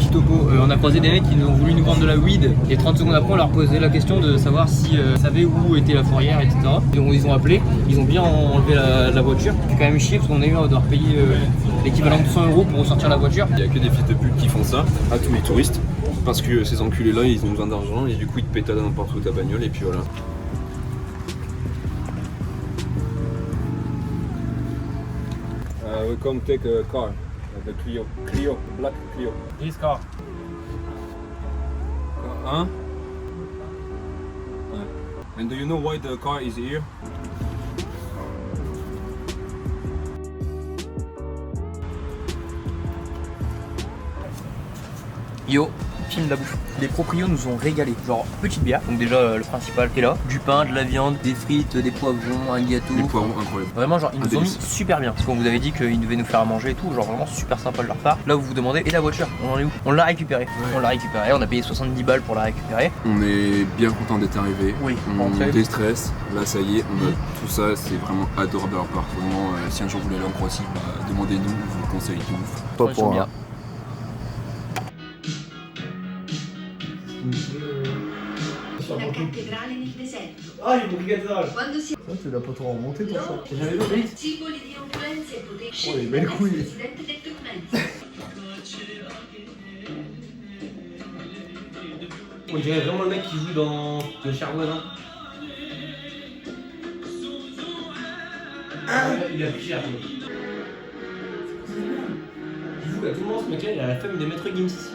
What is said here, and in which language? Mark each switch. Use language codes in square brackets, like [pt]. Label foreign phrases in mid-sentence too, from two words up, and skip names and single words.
[fr] Petit topo, on a croisé des mecs qui ont voulu nous vendre de la weed. Et 30 secondes après, on leur posait la question de savoir si ils savaient où était la fourrière, etc. Et ils ont appelé, ils ont bien enlevé la voiture. C'est quand même chier parce qu'on a eu à devoir payer l'équivalent de 100 € pour ressortir la voiture. Il y a que des fils de pute qui font ça à tous les touristes. Parce que ces enculés là, ils ont besoin d'argent et du coup ils te pétadent n'importe où ta bagnole et puis voilà. [en] We come take a car, the Clio, black Clio. This car. [fr] Hein? [en] And do you know why the car is here? [fr] Yo, film la bouffe. Les proprios nous ont régalé. Genre, petite bière, donc déjà le principal qui est là. Du pain, de la viande, des frites, des poivrons, un gâteau. Les poivrons, incroyable. Vraiment, genre, ils nous ont mis délice. super bien. Parce qu'on vous avait dit qu'ils devaient nous faire à manger et tout. Genre, vraiment super sympa de leur part. Là, vous vous demandez, et la voiture, on en est où? On l'a récupérée. On l'a récupérée, on a payé 70 balles pour la récupérer. On est bien content d'être arrivé. Oui, On rentré. déstresse. Là, ça y est, on a tout ça. C'est vraiment adorable de leur part. Vraiment, si un jour vous voulez aller en Croatie, bah, demandez-nous. Je vous le conseille de ouf. Pas Ils sont pour bien. un. [it] La cattedrale nel deserto. [fr] Ah, il y a une [it] Quando si [fr] Ça, tu l'as pas trop remonté pour ça. [it] simboli di influenza e potere Oh, scelti [fr] les belles [it] dal [fr] couilles. [it] presidente del Turkmenistan. [fr] On dirait vraiment le mec qui joue dans Le Cher Voisin. Il a pris cher. Il joue à tout le monde, ce mec-là, il a la famille de Maître Gims.